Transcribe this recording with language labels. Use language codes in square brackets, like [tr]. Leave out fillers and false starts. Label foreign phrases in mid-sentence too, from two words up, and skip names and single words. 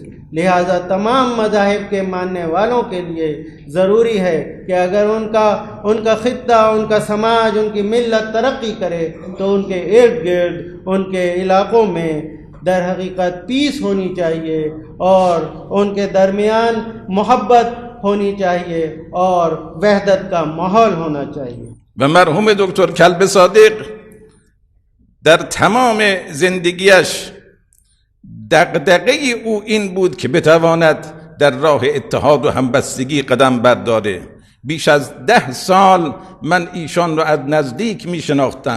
[ur] لہذا تمام مذاہب کے ماننے والوں کے لیے ضروری ہے کہ اگر ان کا خطہ، ان کا سماج، ان کی ملت ترقی کرے تو ان کے ارد گرد، ان کے علاقوں میں در حقیقت پیس ہونی چاہیے اور ان کے درمیان محبت ہونی چاہیے اور وحدت کا ماحول ہونا چاہیے. [fa] و مرحوم دکتر کلب صادق در تمام زندگیش دغدغه او این بود که بتواند در راه اتحاد و همبستگی قدم برداره. بیش از 10 سال من ایشان رو از نزدیک می شناختم.